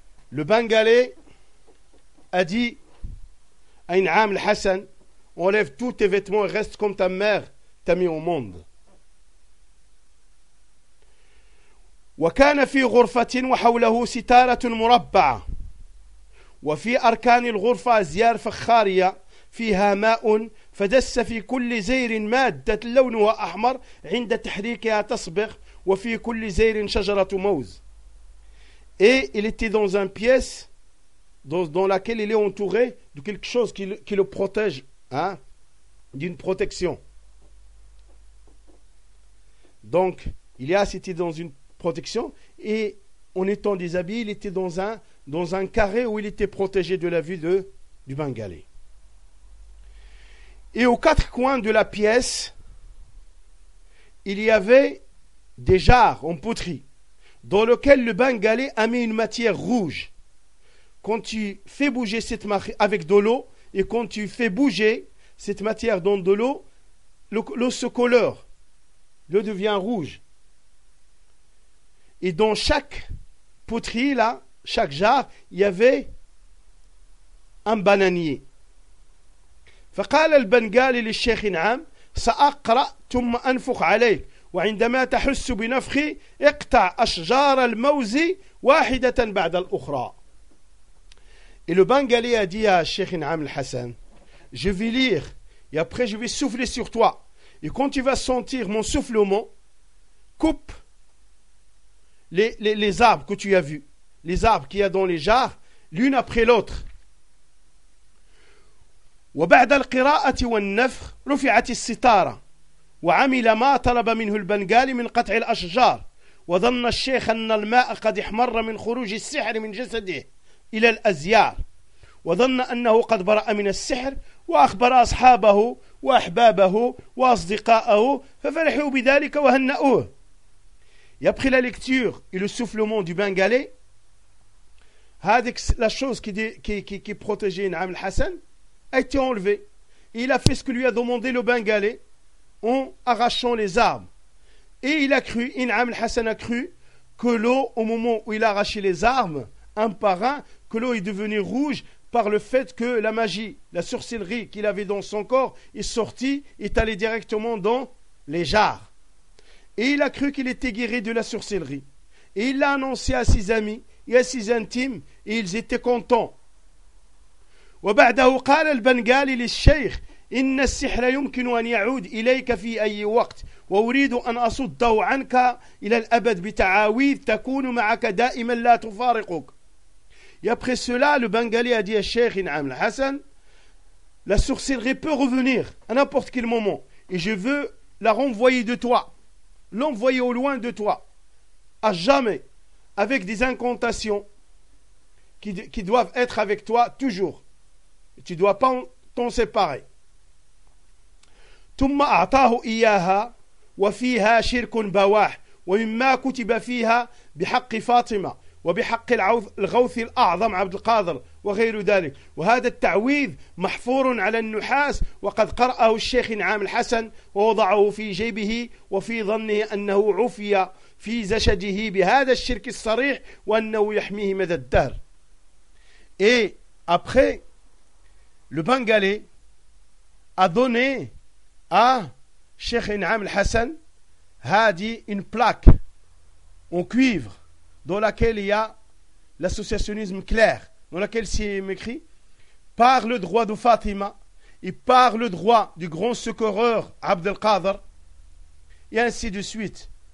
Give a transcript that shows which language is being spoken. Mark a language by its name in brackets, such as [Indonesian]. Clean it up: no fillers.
[French] Le Bengalais a dit à Inam al-Hassan, enlève tous tes vêtements et reste comme ta mère t'a mis au monde. [Arabic] وكان في غرفة وحوله ستارة مربعة وفي أركان الغرفة أزيار فخارية فيها ماء فدس في كل زير مادة لونها أحمر عند تحريكها تصبغ وفي كل زير شجرة موز. [French] Et il était dans une pièce dans laquelle il est entouré de quelque chose qui le protège, hein, d'une protection. Donc Ilias était dans une protection, et en étant des habits, il était dans un carré où il était protégé de la vue du Bengalais. Et aux quatre coins de la pièce, il y avait des jarres en poterie dans lesquelles le Bengalais a mis une matière rouge quand tu fais bouger cette matière avec de l'eau, et quand tu fais bouger cette matière dans de l'eau, l'eau se colore, l'eau devient rouge. Et dans chaque poterie, là, chaque jarre, il y avait un bananier. [Arabic] فقال البنغالي للشيخ نعم سأقرأ ثم أنفخ عليه وعندما تحس بنفخي اقطع أشجار الموز واحدة بعد الأخرى. [French] Et le Bengali a dit à Cheikh Naam al-Hassan, je vais lire et après je vais souffler sur toi. Et quand tu vas sentir mon soufflement, coupe les arbres que tu as vus, les arbres qu'il y a dans les jarres, l'une après l'autre. [Arabic] وبعد القراءة والنفخ رفعت الستارة وعمل ما طلب منه البنغالي من قطع الأشجار وظن الشيخ أن الماء قد احمر من خروج السحر من جسده إلى الأزيار وظن أنه قد برأ من السحر وأخبر أصحابه وأحبابه وأصدقائه ففرحوا بذلك وهنأوه. يبخل الكتير إلى السفلمون دي بنغالي هذه [French] la chose qui protégeait Naam al-Hassan a été enlevé. Et il a fait ce que lui a demandé le Bengalais en arrachant les arbres. Et il a cru, Inam al-Hassan a cru, que l'eau, au moment où il a arraché les arbres, un par un, que l'eau est devenue rouge par le fait que la magie, la sorcellerie qu'il avait dans son corps est sortie, est allée directement dans les jarres. Et il a cru qu'il était guéri de la sorcellerie. Et il l'a annoncé à ses amis et à ses intimes, et ils étaient contents. [Arabic] وبعده قال البنغالي للشيخ إن السحر يمكن أن يعود إليك في أي وقت وأريد أن أصده عنك إلى الأبد بتعاويذ تكون معك دائما لا تفارقك. [French] Et après cela, le Bengali a dit à Cheikh Naam al-Hassan, la sorcellerie peut revenir à n'importe quel moment et je veux la renvoyer de toi, l'envoyer au loin de toi, à jamais, avec des incantations qui doivent être avec toi toujours. Tu ne dois pas t'en séparer. [Arabic] ثم أعطاه إياها وفيها شرك بواح ومما كتب فيها بحق فاطمة وبحق الغوث الأعظم عبد القادر وغير ذلك. وهذا التعويذ محفور على النحاس وقد قرأه الشيخ نعام الحسن ووضعه في جيبه وفي ظنه أنه عفي في زشده بهذا الشرك الصريح وأنه يحميه مدى الدهر. [French] Et après, le Bengalais a donné à Cheikh Naam al-Hassan Hadi une plaque en cuivre dans laquelle il y a l'associationnisme clair, dans laquelle c'est écrit par le droit de Fatima et par le droit du grand secoureur Abd al-Qadr et ainsi de suite.